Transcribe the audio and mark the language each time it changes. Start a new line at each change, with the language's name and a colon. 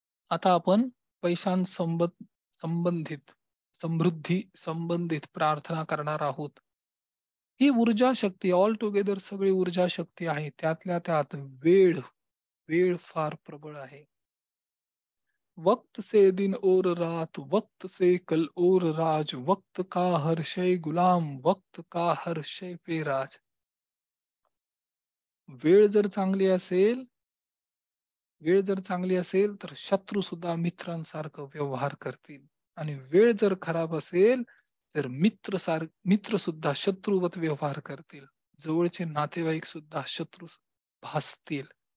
Marathi: आता आपण संबंधित समृद्धी संबंधित प्रार्थना करणार आहोत. ही ऊर्जा शक्ती
English: all together
Marathi: सगळी ऊर्जा शक्ती आहे. त्यातल्या त्यात वेळ, वेळ फार प्रबळ आहे.
Hindi: वक्त से दिन और रात, वक्त से कल और राज, वक्त का हर शय गुलाम, वक्त का हर शय पे राज.
Marathi: वेळ जर चांगली असेल वेळ जर चांगली असेल तर शत्रू सुद्धा मित्रांसारखं व्यवहार करतील आणि वेळ जर खराब असेल तर मित्र सुद्धा शत्रूवत व्यवहार करतील. जवळचे नातेवाईक सुद्धा शत्रू भासतील.